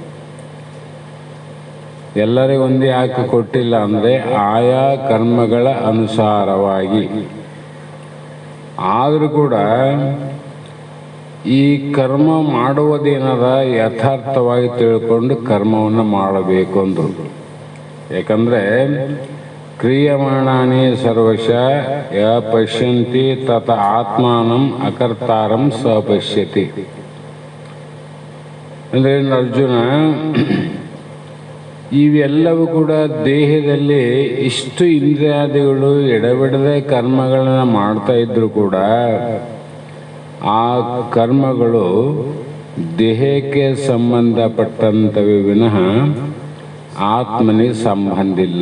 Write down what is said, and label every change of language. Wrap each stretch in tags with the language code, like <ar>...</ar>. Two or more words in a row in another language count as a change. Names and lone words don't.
<kn>ಎಲ್ಲರಿಗೂ ಒಂದೇ ಯಾಕೆ ಕೊಟ್ಟಿಲ್ಲ ಅಂದರೆ ಆಯಾ ಕರ್ಮಗಳ ಅನುಸಾರವಾಗಿ. ಆದರೂ ಕೂಡ ಈ ಕರ್ಮ ಮಾಡುವುದೇನದ ಯಥಾರ್ಥವಾಗಿ ತಿಳ್ಕೊಂಡು ಕರ್ಮವನ್ನು ಮಾಡಬೇಕು ಅಂದರು.</kn> <sa>ಯಾಕಂದರೆ ಕ್ರಿಯಮಾಣಾನಿ ಸರ್ವಶ ಯ ಪಶ್ಯಂತಿ ತತ ಆತ್ಮಾನಂ ಅಕರ್ತಾರಂ ಸ ಪಶ್ಯತಿ</sa> <kn>ಅಂದರೆ ಅರ್ಜುನ, ಇವೆಲ್ಲವೂ ಕೂಡ ದೇಹದಲ್ಲಿ ಇಷ್ಟು ಇಂದ್ರಿಯಾದಿಗಳು ಎಡಬಿಡದೆ ಕರ್ಮಗಳನ್ನು ಮಾಡ್ತಾ ಇದ್ರು ಕೂಡ ಆ ಕರ್ಮಗಳು ದೇಹಕ್ಕೆ ಸಂಬಂಧಪಟ್ಟಂತವೇ ವಿನಃ ಆತ್ಮನಿಗೆ ಸಂಬಂಧ ಇಲ್ಲ.</kn>